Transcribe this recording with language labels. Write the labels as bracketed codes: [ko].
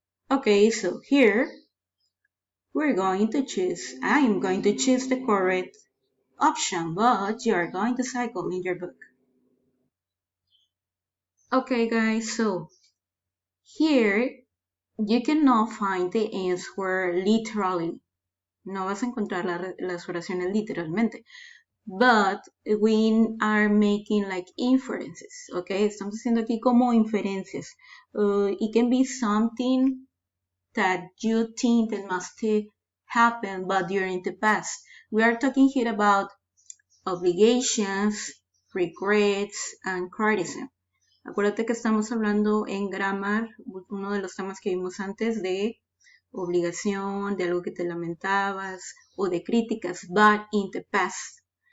[en] Okay, so here I am going to choose the correct option, but you are going to cycle in your book. Okay guys, so here you cannot find the answer literally. [es] No vas a encontrar las oraciones literalmente. [en] But we are making like inferences, okay? [es] Estamos haciendo aquí como inferencias. [en] It can be something that you think that must happen, but during the past. We are talking here about obligations, regrets, and criticism. [es] Acuérdate que estamos hablando en grammar, uno de los temas que vimos antes de obligación, de algo que te lamentabas, o de críticas, [en] but in the past.